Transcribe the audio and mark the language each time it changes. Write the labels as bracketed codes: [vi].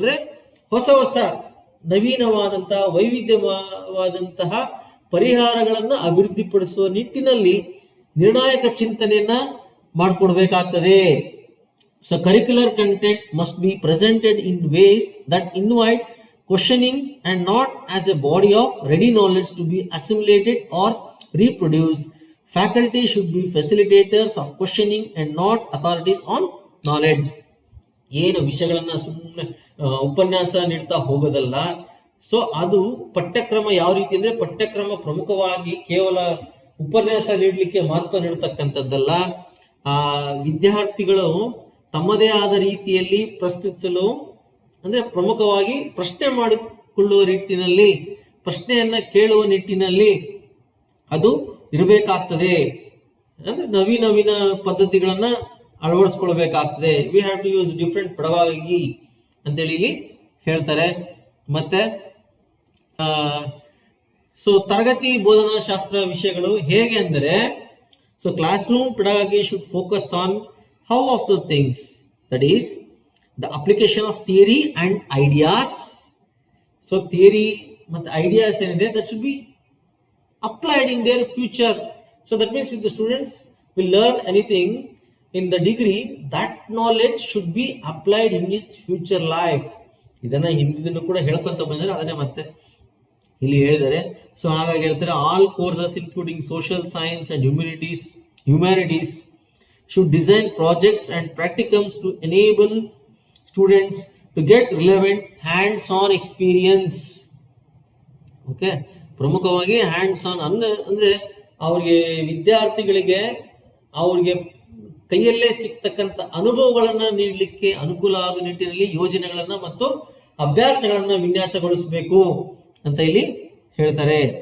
[kn] ಅಂದ್ರೆ ಹೊಸ ನವೀನವಾದಂತಹ ವೈವಿಧ್ಯವಾದಂತಹ ಪರಿಹಾರಗಳನ್ನು ಅಭಿವೃದ್ಧಿಪಡಿಸುವ ನಿಟ್ಟಿನಲ್ಲಿ ನಿರ್ಣಾಯಕ ಚಿಂತನೆಯನ್ನ ಮಾಡಿಕೊಡ್ಬೇಕಾಗ್ತದೆ. [en] So curricular content must be presented in ways that invite questioning and not as a body of ready knowledge to be assimilated or reproduce. Faculty should be facilitators of questioning and not authorities on knowledge. [kn] ಏನು ವಿಷಯಗಳನ್ನ ಸುಮ್ಮನೆ ಉಪನ್ಯಾಸ ನೀಡ್ತಾ ಹೋಗೋದಲ್ಲ. So ಅದು ಪಠ್ಯಕ್ರಮ ಯಾವ ರೀತಿ ಅಂದ್ರೆ, ಪಠ್ಯಕ್ರಮ ಪ್ರಮುಖವಾಗಿ ಕೇವಲ ಉಪನ್ಯಾಸ ನೀಡಲಿಕ್ಕೆ ಮಹತ್ವ ನೀಡತಕ್ಕಂಥದ್ದಲ್ಲ. ವಿದ್ಯಾರ್ಥಿಗಳು ತಮ್ಮದೇ ಆದ ರೀತಿಯಲ್ಲಿ ಪ್ರಶ್ನಿಸಲು, ಅಂದ್ರೆ ಪ್ರಮುಖವಾಗಿ ಪ್ರಶ್ನೆ ಮಾಡಿಕೊಳ್ಳುವ ನಿಟ್ಟಿನಲ್ಲಿ, ಪ್ರಶ್ನೆಯನ್ನ ಕೇಳುವ ನಿಟ್ಟಿನಲ್ಲಿ ಅದು ಇರಬೇಕಾಗ್ತದೆ. ಅಂದ್ರೆ ನವೀನ ಪದ್ಧತಿಗಳನ್ನ ಅಳವಡಿಸ್ಕೊಳ್ಬೇಕಾಗ್ತದೆ. [en] we have to use different pedagogy [kn] ಅಂತೇಳಿ ಇಲ್ಲಿ ಹೇಳ್ತಾರೆ. ಮತ್ತೆ ಸೊ ತರಗತಿ ಬೋಧನಾ ಶಾಸ್ತ್ರ ವಿಷಯಗಳು ಹೇಗೆ ಅಂದರೆ, [en] So classroom pedagogy should focus on how of the things, that is the application of theory and ideas. So theory [kn] ಮತ್ತು [en] ideas [kn] ಏನಿದೆ [en] That should be applied in their future. So that means if the students will learn anything in the degree, that knowledge should be applied in his future life. [kn] ಇದನ್ನ ಹಿಂದಿನ ಕೂಡ ಹೇಳ್ಕೊಂತ ಬಂದರೆ ಅದನ್ನೇ ಮತ್ತೆ ಇಲ್ಲಿ ಹೇಳಿದ್ದಾರೆ. [en] so [kn] ಹಾಗಾಗಿ ಹೇಳ್ತಾರೆ, [en] All courses including social science and humanities should design projects and practicums to enable students to get relevant hands-on experience. [kn] Okay, ಪ್ರಮುಖವಾಗಿ ಹ್ಯಾಂಡ್ಸ್ ಆನ್ ಅಂದ್ರೆ ಅವ್ರಿಗೆ ವಿದ್ಯಾರ್ಥಿಗಳಿಗೆ ಅವ್ರಿಗೆ ಕೈಯಲ್ಲೇ ಸಿಗ್ತಕ್ಕಂಥ ಅನುಭವಗಳನ್ನ ನೀಡಲಿಕ್ಕೆ ಅನುಕೂಲ ಆಗುವ ನಿಟ್ಟಿನಲ್ಲಿ ಯೋಜನೆಗಳನ್ನ ಮತ್ತು ಅಭ್ಯಾಸಗಳನ್ನ ವಿನ್ಯಾಸಗೊಳಿಸಬೇಕು ಅಂತ ಇಲ್ಲಿ ಹೇಳ್ತಾರೆ.